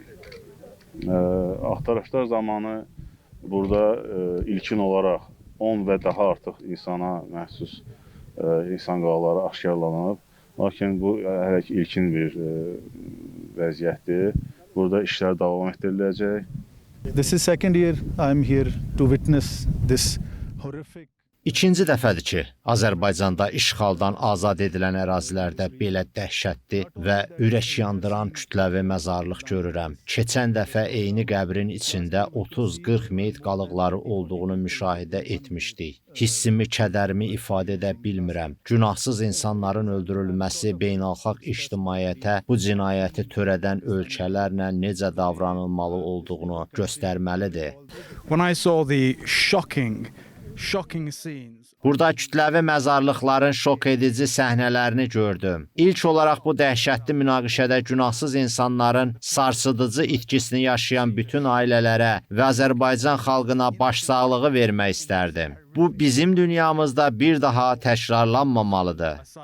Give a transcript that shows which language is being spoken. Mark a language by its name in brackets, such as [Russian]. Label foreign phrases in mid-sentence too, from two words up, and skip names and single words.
[Azerbaijani] Axtarışlar zamanı burada ilkin olaraq 10 və daha artıq insana məxsus insan qalıqları aşkarlanıb. Lakin bu hələ ki ilkin bir vəziyyətdir. Burada işlər davam etdiriləcək. [English] This is second year I'm here to witness this horrific. [Azerbaijani] İkinci dəfədir ki, Azərbaycanda işğaldan azad edilən ərazilərdə belə dəhşətli və ürək yandıran kütləvi məzarlıq görürəm. Keçən dəfə eyni qəbrin içində 30-40 meyit qalıqları olduğunu müşahidə etmişdik. Hissimi, kədərimi ifadə edə bilmirəm. Günahsız insanların öldürülməsi beynəlxalq ictimaiyyətə bu cinayəti törədən ölkələrlə necə davranılmalı olduğunu göstərməlidir. [English] When I saw the shocking scenes. [Azerbaijani] Burada kütləvi məzarlıqların şok edici səhnələrini gördüm. İlk olaraq bu dəhşətli münaqişədə günahsız insanların sarsıdıcı itkisini yaşayan bütün ailələrə və Azərbaycan xalqına başsağlığı vermək istərdim. Bu bizim dünyamızda bir daha təkrarlanmamalıdır.